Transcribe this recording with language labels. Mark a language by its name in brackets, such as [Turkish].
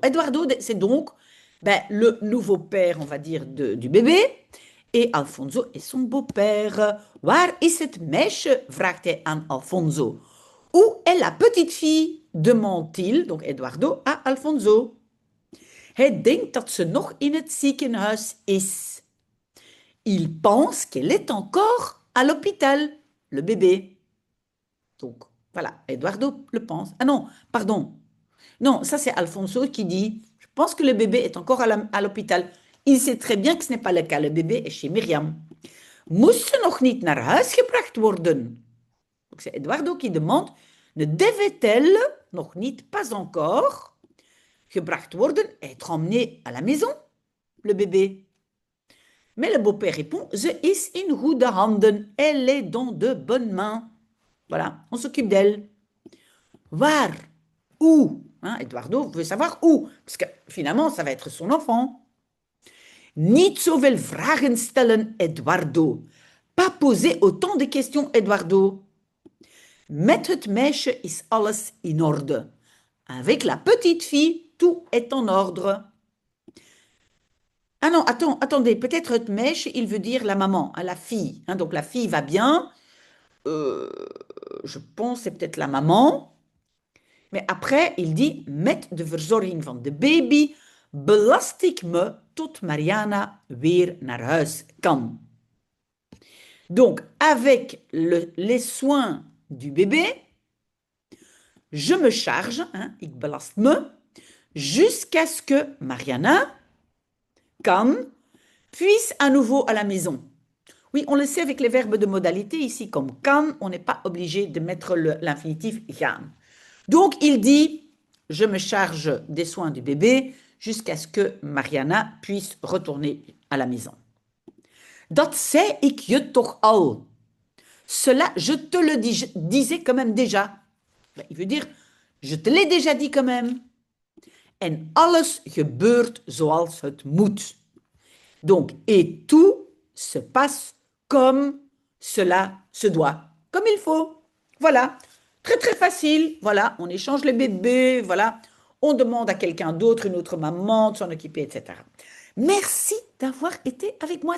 [French] Eduardo, c'est donc le nouveau père, on va dire, du bébé. Et Alfonso est son beau-père. [Dutch] Waar is het meisje? Vraagt hij aan Alfonso. [French] Où est la petite fille? Demande-t-il, donc Eduardo, à Alfonso. [Dutch] Hij denkt dat ze nog in het ziekenhuis is. [French] Il pense qu'elle est encore à l'hôpital, le bébé. Donc, voilà, Eduardo le pense. Ah non, pardon. Non, ça c'est Alfonso qui dit, je pense que le bébé est encore à l'hôpital. Il sait très bien que ce n'est pas le cas, le bébé est chez Myriam. [Dutch] Moest ze nog niet naar huis gebracht worden? [French] Donc c'est Eduardo qui demande, ne devait-elle [Dutch] nog niet, [French] pas encore, [Dutch] gebracht worden, [French] être emmenée à la maison, le bébé? Mais le beau-père répond, [Dutch] ze is in goede handen, [French] elle est dans de bonnes mains. Voilà, on s'occupe d'elle. [Dutch] Waar? [French] Où? Hein, Eduardo veut savoir où, parce que finalement, ça va être son enfant. [Dutch] Niet zoveel vragen stellen, [French] Eduardo. Pas poser autant de questions, Eduardo. [Dutch] Met het meisje is alles in orde. [French] Avec la petite fille, tout est en ordre. Ah non, attendez, peut-être [Dutch] het meisje, [French] il veut dire la maman, hein, la fille. Hein, donc la fille va bien. Je pense c'est peut-être la maman. Mais après, il dit, [Dutch] met de verzorging van de baby belast ik me tot Mariana weer naar huis kan. [French] Donc, avec les soins du bébé, je me charge, hein, [Dutch] ik belast me, [French] jusqu'à ce que Mariana kan puisse à nouveau à la maison. Oui, on le sait avec les verbes de modalité ici, comme kan, on n'est pas obligé de mettre l'infinitif gaan. Donc, il dit, je me charge des soins du bébé jusqu'à ce que Mariana puisse retourner à la maison. [Dutch] Dat zei ik je toch al. [French] Cela, je te le disais quand même déjà. Il veut dire, je te l'ai déjà dit quand même. [Dutch] En alles gebeurt zoals het moet. [French] Donc, et tout se passe comme cela se doit, comme il faut. Voilà, très très facile. Voilà, on échange les bébés, voilà. On demande à quelqu'un d'autre, une autre maman, de s'en occuper, etc. Merci d'avoir été avec moi.